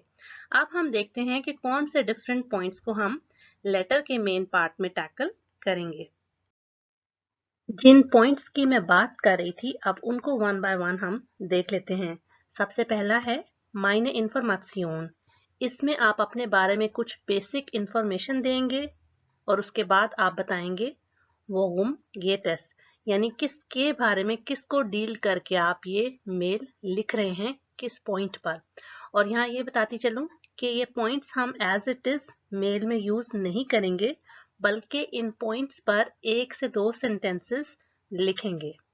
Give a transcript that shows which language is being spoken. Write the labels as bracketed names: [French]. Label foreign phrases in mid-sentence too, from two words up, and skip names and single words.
[Hindi] अब हम देखते हैं कि कौन से [English] different points [Hindi] को हम लेटर के [English] main part [Hindi] में टैकल करेंगे। जिन पॉइंट्स की मैं बात कर रही थी अब उनको [English] one by one [Hindi] हम देख लेते हैं। सबसे पहला है [German] Meine Information. [Hindi] इसमें आप अपने बारे में कुछ [English] basic information [Hindi] देंगे और उसके बाद आप बताएंगे [German] worum geht es, [Hindi] यानी किसके बारे में, किसको डील करके आप ये मेल लिख रहे हैं, किस पॉइंट पर। और यहाँ ये बताती चलूं कि ये पॉइंट्स हम [English] as it is [Hindi] मेल में यूज नहीं करेंगे, बल्कि इन पॉइंट्स पर 1 से 2 सेंटेंसेस लिखेंगे।